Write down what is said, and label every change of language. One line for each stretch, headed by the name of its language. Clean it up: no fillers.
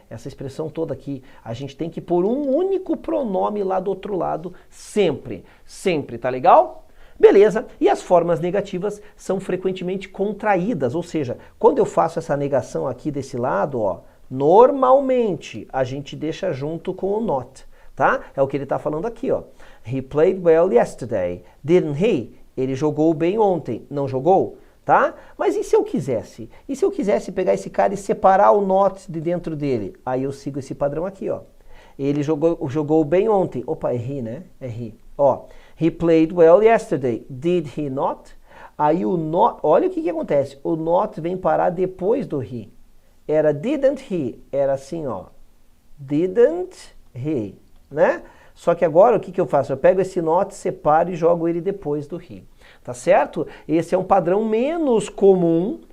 Portuguese: Essa expressão toda aqui. A gente tem que pôr um único pronome lá do outro lado sempre. Sempre, tá legal? Beleza. E as formas negativas são frequentemente contraídas, ou seja, quando eu faço essa negação aqui desse lado, ó, normalmente a gente deixa junto com o not, tá? É o que ele está falando aqui, ó.
English: He played well yesterday, didn't he?
Portuguese: Ele jogou bem ontem, não jogou? Tá? Mas e se eu quisesse? E se eu quisesse pegar esse cara e separar o not de dentro dele? Aí eu sigo esse padrão aqui, ó. Ele jogou bem ontem. Opa, é he, né? É he.
English: Ó, he played well yesterday. Did he not?
Portuguese: Aí o not, olha o que acontece. O not vem parar depois do he. Era didn't he. Era assim, ó. Didn't he, né? Só que agora o que eu faço? Eu pego esse not, separo e jogo ele depois do he. Tá certo? Esse é um padrão menos comum,